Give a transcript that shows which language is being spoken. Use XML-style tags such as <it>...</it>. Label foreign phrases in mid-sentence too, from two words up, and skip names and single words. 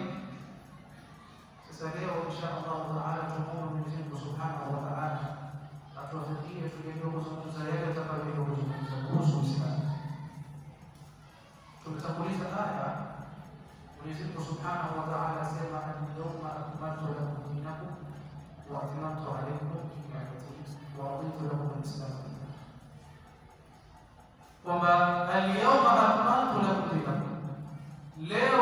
<sw>Sasa leo</sw> <ar>إن شاء الله تعالى</ar> <sw>tumuombe Mwenyezi Mungu</sw> <ar>سبحانه وتعالى</ar> <sw>atuwafikie tujue kuzungumza yale tutakayozungumza kuhusu Uislamu. Tumetanguliza aya, Mwenyezi Mungu</sw> <ar>سبحانه وتعالى</ar> <sw>asema</sw> <ar>اليوم أكملت لكم دينكم وأتممت عليكم نعمتي ورضيت لكم الإسلام دينا. Kwamba اليوم أكملت لكم دينكم,</ar>